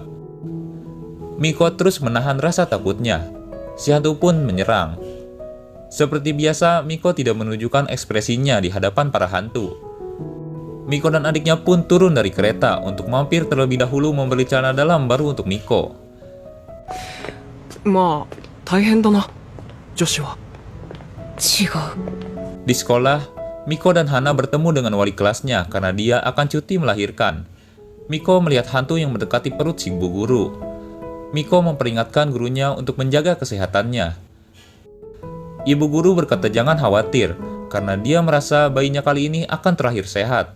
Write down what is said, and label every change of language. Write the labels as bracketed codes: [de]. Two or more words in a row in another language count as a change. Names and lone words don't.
[id] Miko terus menahan rasa takutnya. Si hantu pun menyerang. Seperti biasa, Miko tidak menunjukkan ekspresinya di hadapan para hantu. Miko dan adiknya pun turun dari kereta untuk mampir terlebih dahulu membeli celana dalam baru untuk Miko. [ja] まあ大変だな女子は。違う。 [id] Di sekolah, Miko dan Hana bertemu dengan wali kelasnya karena dia akan cuti melahirkan. Miko melihat hantu yang mendekati perut si ibu guru. Miko memperingatkan gurunya untuk menjaga kesehatannya. Ibu guru berkata jangan khawatir, karena dia merasa bayinya kali ini akan terakhir sehat.